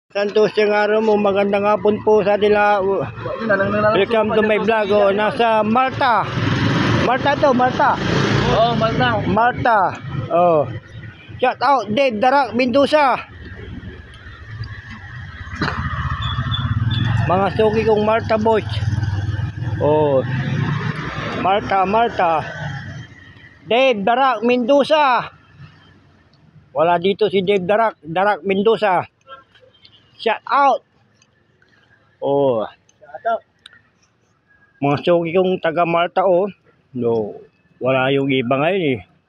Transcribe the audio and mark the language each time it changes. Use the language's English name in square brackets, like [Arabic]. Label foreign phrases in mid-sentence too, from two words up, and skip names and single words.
[Filipino] Santos yung araw mo, magandang hapon po sa nila. [English] Welcome to my vlog. Oh, [Filipino] nasa Malta. Malta to, Malta. Oh, Malta. Malta. Oh. [English] Shout out Dave Darak Mendoza. [Filipino] Mga suki kong Malta boys. Oh. Malta, Malta. Dave Darak Mendoza. Wala dito si Dave Darak Mendoza. [English] Shout out. Oh. Shout out. [Filipino] Mga suki kong taga Malta oh. No. Wala yung iba ngayon eh.